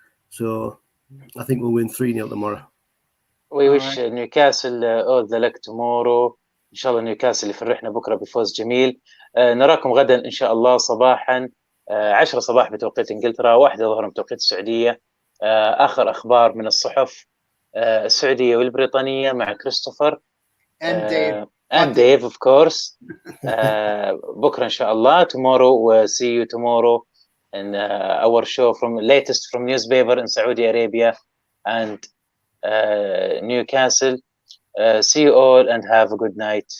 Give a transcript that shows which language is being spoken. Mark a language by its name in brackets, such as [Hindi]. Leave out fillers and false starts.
[English] So I think we'll win 3-0 tomorrow. We wish Newcastle all the luck tomorrow. [Arabic] إن شاء الله نيوكاسل يفرحنا بكرة بفوز جميل. نراكم غدا إن شاء الله صباحا 10 صباح بتوقيت إنجلترا، 1 ظهرا بتوقيت السعودية. آخر أخبار من الصحف السعودية والبريطانية مع كريستوفر [English] and Dave of course. [Arabic] بكرة إن شاء الله. [English] Tomorrow we'll see you tomorrow in our show from latest from newspaper in Saudi Arabia and Newcastle. See you all and have a good night.